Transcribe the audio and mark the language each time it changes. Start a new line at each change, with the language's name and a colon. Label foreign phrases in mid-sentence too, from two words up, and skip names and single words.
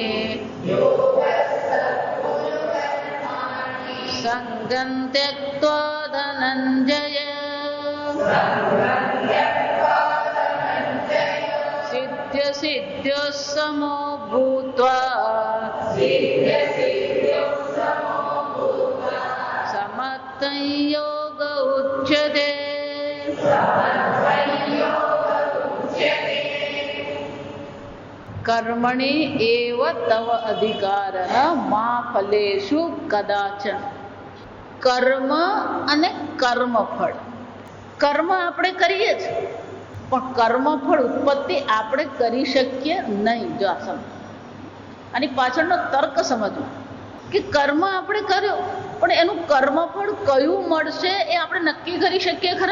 Sanskrit: सङ्गं त्यक्त्वा धनञ्जय सिद्ध्यसिद्ध्योः समो भूत्वा समत्वं योग उच्यते. कर्मणि एव तव अधिकारः मा फलेषु कदाचन.
Gujarati: કર્મ અને કર્મફળ. કર્મ આપણે કરીએ છીએ પણ કર્મફળ ઉત્પત્તિ આપણે કરી શકીએ નહીં. જો આ સમજ, આની પાછળનો તર્ક સમજવો કે કર્મ આપણે કર્યો પણ એનું કર્મફળ કયું મળશે એ આપણે નક્કી કરી શકીએ ખરા?